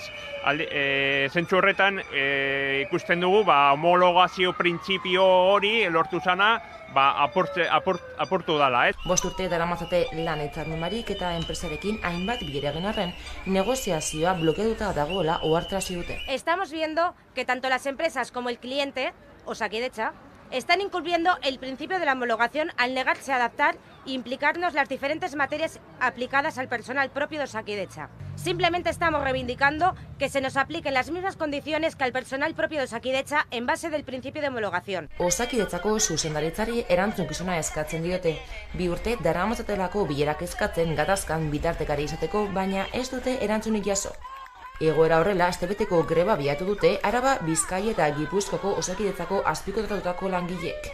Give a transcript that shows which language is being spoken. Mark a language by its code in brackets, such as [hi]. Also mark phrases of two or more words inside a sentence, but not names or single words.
[eu] Zentzu horretan ikusten dugu homologazio printzipio hori lortu zana apurtu dala, ez? 5 urte daramatzate lan hitzarmenbarik eta enpresarekin hainbat bilera egin arren, negoziazioa blokeatuta dagoela ohartarazi dute. [es] Estamos viendo que tanto las empresas como el cliente, Osakidetza, están incumpliendo el principio de la homologación al negarse a adaptar e implicarnos las diferentes materias aplicadas al personal propio de Osakidetza. Simplemente estamos reivindicando que se nos apliquen las mismas condiciones que al personal propio de Osakidetza en base del principio de homologación. [eu] Osakidetzako zuzendaritzari erantzukizuna eskatzen diote. 2 urte daramatzatelako bilerak eskatzen gatazkan bitartekari izateko, baina ez dute erantzunik jaso. Egoera horrela, astebeteko greba abiatu dute Araba, Bizkaia eta Gipuzkoako Osakidetzako azpikontratutako langileek.